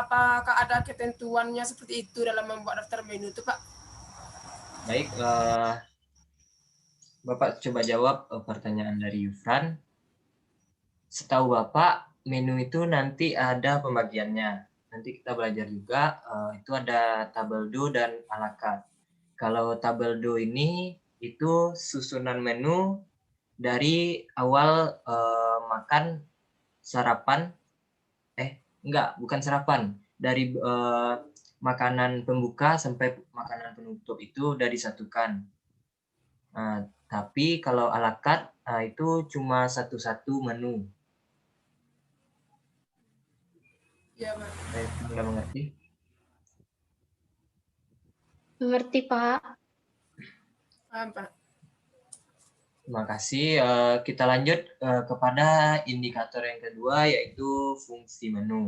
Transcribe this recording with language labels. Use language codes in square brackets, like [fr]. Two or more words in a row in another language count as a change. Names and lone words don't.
[id] Apakah ada ketentuannya seperti itu dalam membuat daftar menu itu, Pak? Baik, Bapak coba jawab pertanyaan dari Yufran. Setahu Bapak, menu itu nanti ada pembagiannya. Nanti kita belajar juga, itu ada tabel do dan à la carte. Kalau tabel do ini, itu susunan menu dari awal makan, sarapan, bukan sarapan. Dari makanan pembuka sampai makanan penutup itu udah disatukan. Tapi kalau [fr] à la carte, [id] itu cuma satu-satu menu. Iya, Pak. Sudah mengerti? Mengerti, Pak. Paham, Pak. Terima kasih. Kita lanjut kepada indikator yang kedua, yaitu fungsi menu.